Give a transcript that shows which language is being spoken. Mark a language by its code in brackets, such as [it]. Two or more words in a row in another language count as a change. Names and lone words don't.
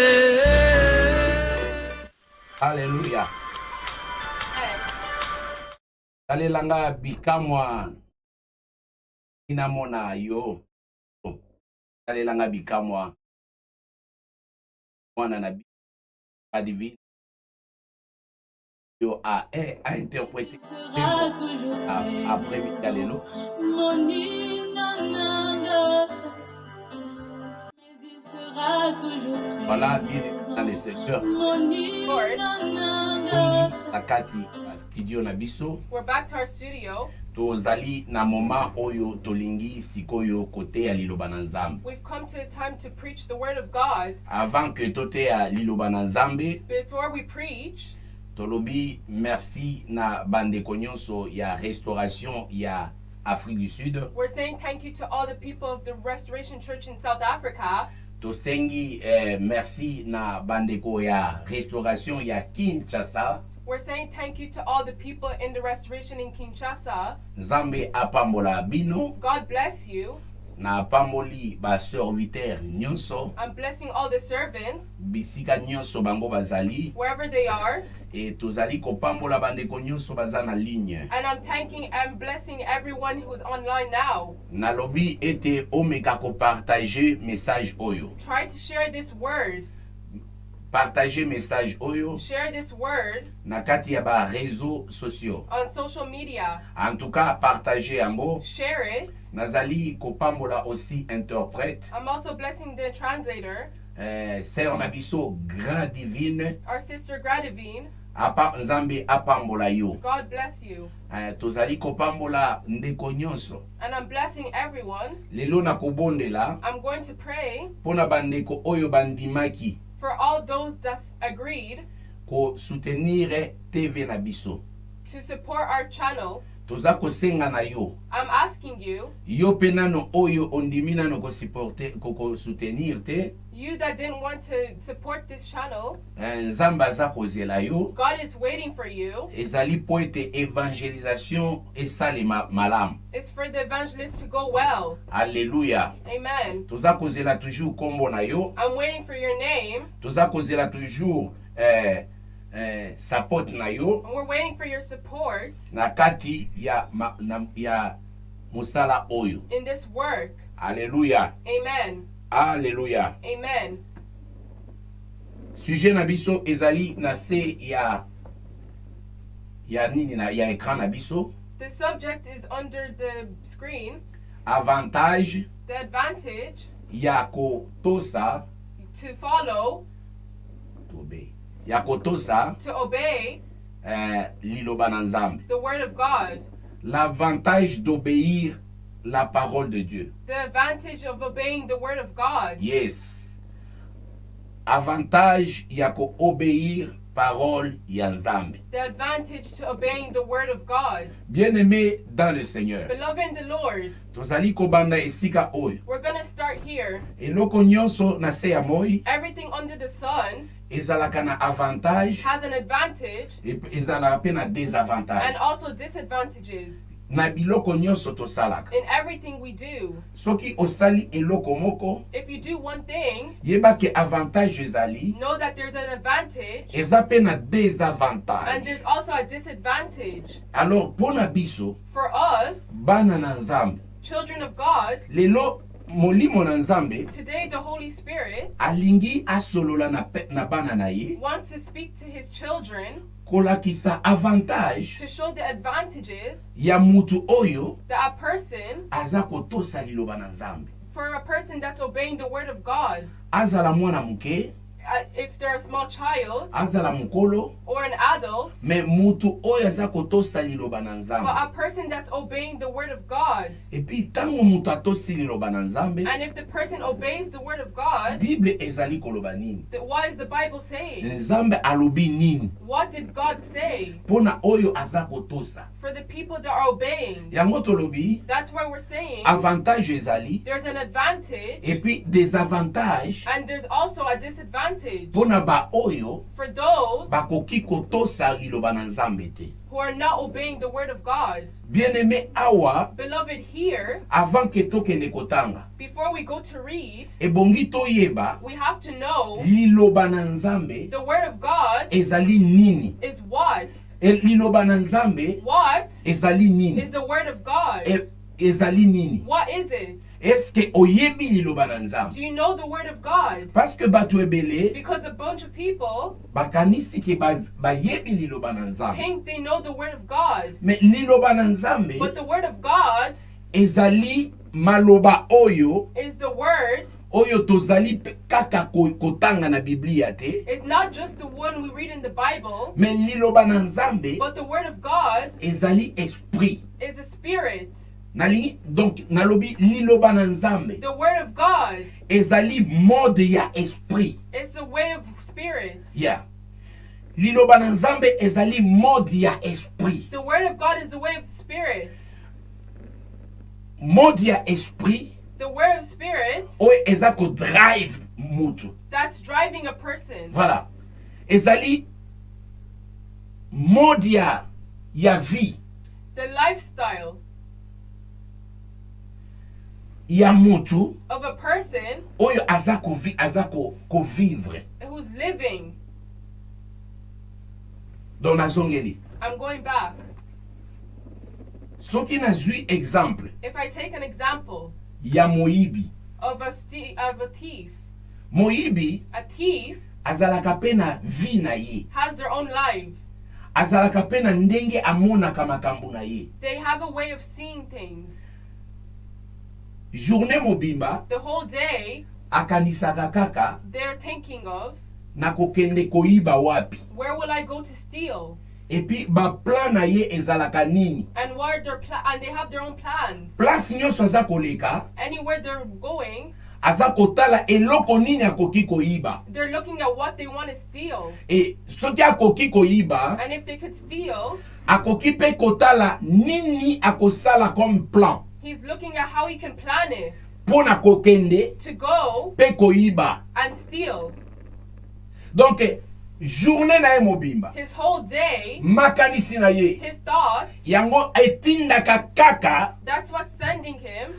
[ln] Alléluia. Salelanga bikamwa inamona yo. Salelanga bikamwa mwana na divine yo [fr] a interprété après [ln] Mikalelo. [fr] Voilà, bien dans le secteur. [ln] Nakati studio na biso. [en] We're back to our studio. [ln] Tozali na moma oyo tolingi sikoyo kote ya liloba na Nzambe. [en] We've come to the time to preach the word of God. [ln] Avant que tote ya liloba na Nzambe, [en] Before we preach, [ln] tolobi merci na bandeko nyonso ya restauration ya Afrique du Sud. [en] we're saying thank you to all the people of the Restoration Church in South Africa. [ln] Tosengi merci na bandeko ya restauration ya Kinshasa. [en] We're saying thank you to all the people in the Restoration in Kinshasa. [ln] Nzambe apambola bino [en] God bless you. [ln] na apamboli ba serviteur nyonso [en] I'm blessing all the servants, [ln] bisika nyonso bango bazali [en] wherever they are. [ln] et tozali kopambola bandeko nyonso baza na ligne. [en] And I'm thanking and blessing everyone who's online now. [ln] Nalobi ete omeka ko [fr] partager message [ln] oyo. [en] Try to share this word. [fr] Partager message [ln] oyo [en] Share this word [ln] na kati ya ba [fr] réseaux sociaux. [en] on social media. [fr] En tout cas, partager yango. [en] Share it. [ln] Nazali kopambola [fr] aussi interprète. [en] I'm also blessing the translator, [ln] Sœur Nabiso Grand Divine. [en] our sister Gradivine. [ln] Apa Nzambe apambola yo. [en] God bless you. [ln] Tozali kopambola ndeko nyonso. [en] And I'm blessing everyone. [ln] Lelo na kobondela [en] I'm going to pray [ln] pona bandeko oyo bandimaki [en] for all those that agreed [ln] ko soutenir TV na biso. [en] to support our channel. [ln] Toza kosenga na yo. [en] I'm asking you, [ln] Yo penano oyo ondimi nano ko supporter ko soutenir te. [en] you that didn't want to support this channel, [ln] Nzambe aza kozela yo. [en] God is waiting for you. [ln] Ezali po ete evangelisation esalema malamu. [en] It's for the evangelists to go well. [ln] Alléluia. [en] Amen. [ln] Toza kozela toujours kombo na yo. [en] I'm waiting for your name, [ln] Toza kozela [fr] toujours support [ln] na yo [en] and we're waiting for your support [ln] na kati ya ya musala oyo. [en] in this work. [ln] Alléluia. [en] Amen. [ln] Alléluia. [en] Amen. [ln] Sujet na biso ezali na se ya nini na ya écran na biso. [en] The subject is under the screen. [ln] Avantage [en] The advantage [ln] ya kotosa [en] to follow, [ln] ya kotosa [en] to obey [ln] liloba na Nzambe. [en] the word of God. [fr] L'avantage d'obéir la parole de Dieu. [en] The advantage of obeying the word of God. Yes. [ln] Avantage ya ko obéir parole ya Nzambe. [en] The advantage to obeying the word of God. [fr] Bien-aimé dans le Seigneur. [en] Beloved in the Lord, [ln] Tozali kobanda esika oyo. [en] we're going to start here. [ln] Eloko nyonso na se ya moi [en] Everything under the sun [ln] ezalaka na avantage [en] has an advantage [ln] ezalaka mpe na [en] and [ln] désavantage [en] also disadvantages [ln] na biloko nyonso tosalaka. [en] in everything we do. [ln] Soki osali eloko moko [en] If you do one thing, [ln] yeba ke avantage ezali [en] know that there's an advantage [ln] eza mpe na [en] and [ln] désavantage. [en] there's also a disadvantage. [ln] Alors mpo na biso [en] For us, [ln] bana na nzambe [en] children of God, [ln] lelo molimo na nzambe [en] today the Holy Spirit [ln] alingi asolola na bana na ye [en] wants to speak to his children [ln] kolakisa avantage [en] to show the advantages [ln] ya mutu oyo [en] that a person, [ln] aza kotosa liloba na nzambe, [en] for a person that's obeying the word of God, [ln] azala mwana muke, [en] if they're a small child [ln] azala mukolo, [en] or an adult, [ln] me mutu oyo aza kotosa liloba na [en] but [ln] nzambe. [en] a person that's obeying the word of God. [ln] Epi tango mutu atosi liloba na nzambe, [en] And if the person obeys the word of God, [ln] Bible ezali koloba nini? [en] what is the Bible saying? [ln] Nzambe alobi nini [en] What did God say [ln] pona oyo aza kotosa? [en] for the people that are obeying? [ln] Yango tolobi [en] That's why we're saying [ln] avantage ezali [en] there's an advantage [ln] epi désavantage [en] and there's also a disadvantage [ln] pona ba oyo [en] for those [ln] bakoki kotosa liloba na nzambe te. [en] who are not obeying the word of God. [ln] Bien-aimé awa, [en] Beloved, here, [ln] avant ke tokende kotanga, [en] before we go to read, [ln] ebongi toyeba [en] we have to know [ln] liloba na nzambe [en] the word of God [ln] ezali nini. [en] is what? [ln] Liloba na nzambe [en] What [ln] ezali nini. [en] is the word of God? [ln] Ezali nini. [en] What is it? [ln] Eske oyebi liloba na nzambe? [en] Do you know the word of God? [ln] Parce que bato ebele [en] Because a bunch of people [ln] bakanisi ke bayebi liloba na nzambe. [en] think they know the word of God. [ln] Me liloba na nzambe [en] But the word of God [ln] ezali maloba oyo [en] is the word. [ln] oyo tozali kaka kotanga na Biblia te. [en] It's not just the one we read in the Bible, [ln] Me liloba na nzambe [en] but the word of God [ln] ezali esprit. [en] is a spirit. [ln] Nalingi donc nalobi liloba na nzambe [en] The word of God [ln] ezali mode ya esprit. [en] is a way of spirit. Yeah. [ln] Liloba na nzambe ezali mode ya esprit. [en] The word of God is the way of spirit. [ln] Mode ya esprit [en] The word of spirit [ln] oyo eza ko drive mutu. [en] that's driving a person. [ln] Voilà. Ezali mode ya vie [en] The lifestyle [ln] ya mutu [en] of a person [ln] oyo aza ko vivre. [en] who's living. [ln] Donc nazongeli. [en] I'm going back. [ln] Soki nazwi exemple [en] If I take an example [ln] ya moyibi. [en] of a thief, [ln] Moyibi [en] a thief [ln] azalaka pe na vie na ye. [en] has their own life. [ln] Azalaka pe na ndenge amonaka makambo na ye. [en] They have a way of seeing things. [ln] Journée mobimba [en] The whole day [ln] akanisaka kaka [en] they're thinking of, [ln] na kokende koyiba wapi. [en] where will I go to steal? [ln] Epi ba plan na ye ezalaka nini. [en] And what are their and they have their own plans. [ln] Place nyonso aza koleka [en] Anywhere they're going, [ln] aza kotala eloko nini akoki koyiba. [en] they're looking at what they want to steal. [ln] E soki akoki koyiba [en] And if they could steal, [ln] akoki pe kotala nini akosala [fr] comme plan [en] he's looking at how he can plan it [ln] pona kokende [en] to go [ln] pe koyiba. [en] and steal. [ln] Donc journée na ye mobimba [en] His whole day, [ln] makanisi na ye [en] his thoughts, [ln] yango etindaka kaka [en] that's what's sending him